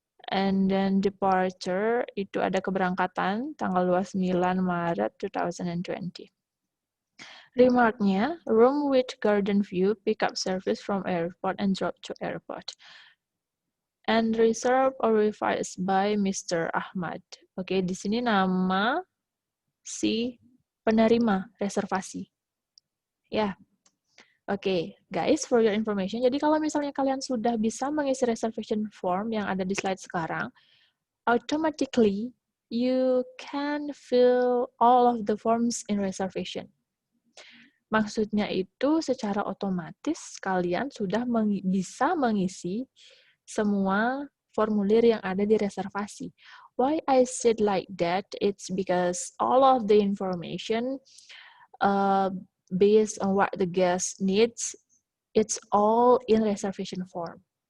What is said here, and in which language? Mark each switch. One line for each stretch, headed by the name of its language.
English: And then departure
Indonesian: itu ada keberangkatan tanggal 29 Maret 2020.
English: Remarknya, room with garden view, pick up service from airport and drop to airport. And reserved or revised by Mr.
Indonesian: Ahmad. Oke, di sini nama si penerima reservasi. Ya.
English: Oke, guys, for your information,
Indonesian: jadi kalau misalnya kalian sudah bisa mengisi
English: reservation form
Indonesian: yang ada di slide sekarang,
English: automatically you can fill all of the forms in reservation.
Indonesian: Maksudnya itu secara otomatis kalian sudah bisa mengisi semua formulir yang ada di reservasi.
English: Why I said like that? It's because all of the information based on what the guest needs, it's all in reservation form.